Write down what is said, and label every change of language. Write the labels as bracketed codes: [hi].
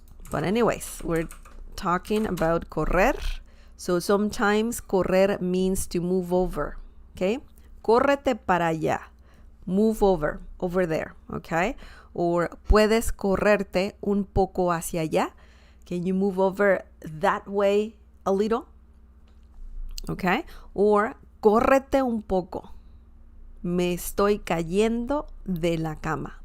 [en] But anyways, we're talking about correr. So sometimes correr means to move over. Okay? [es] Córrete para allá. [en] Move over there, okay? [es] Or puedes correrte un poco hacia allá. [en] Can you move over that way a little? [es] Okay? Or córrete un poco. Me estoy cayendo de la cama.